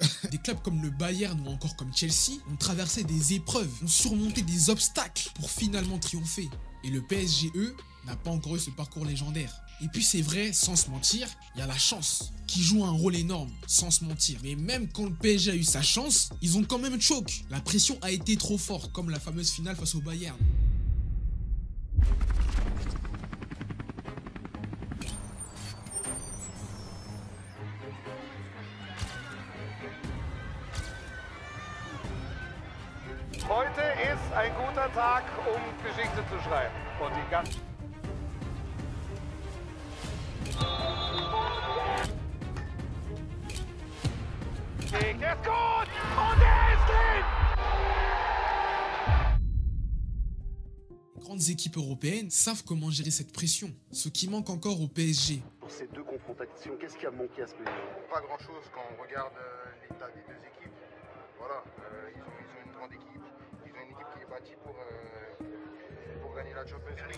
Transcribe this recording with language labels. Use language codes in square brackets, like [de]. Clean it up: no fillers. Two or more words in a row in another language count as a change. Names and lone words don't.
[fr] Des clubs comme le Bayern ou encore comme Chelsea ont traversé des épreuves, ont surmonté des obstacles pour finalement triompher. Et le PSG, eux, n'a pas encore eu ce parcours légendaire. Et puis c'est vrai, sans se mentir, il y a la chance qui joue un rôle énorme, sans se mentir. Mais même quand le PSG a eu sa chance, ils ont quand même choqué. La pression a été trop forte, comme la fameuse finale face au Bayern. [de] Heute ist ein guter Tag, Geschichte zu schreiben. Und die ganze Der ist gut! Und der ist drin! [fr] Les grandes équipes européennes savent comment gérer cette pression, ce qui manque encore au PSG. Pour ces deux confrontations, qu'est-ce qui a manqué à ce PSG? Pas grand-chose quand on regarde l'état des deux équipes. Voilà, ils ont une grande équipe, ils ont une équipe qui est bâtie pour gagner la [en] Champions League.